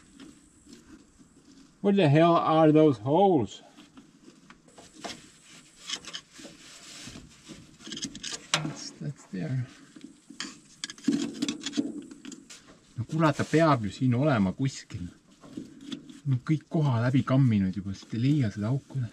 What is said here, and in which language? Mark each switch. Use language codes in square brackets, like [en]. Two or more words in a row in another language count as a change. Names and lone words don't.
[en] What the hell are those holes? That's there. [et] No kurat, ta peab ju siin olema kuskil. No kõik koha läbi kamminud juba, sest ei leia seda auku.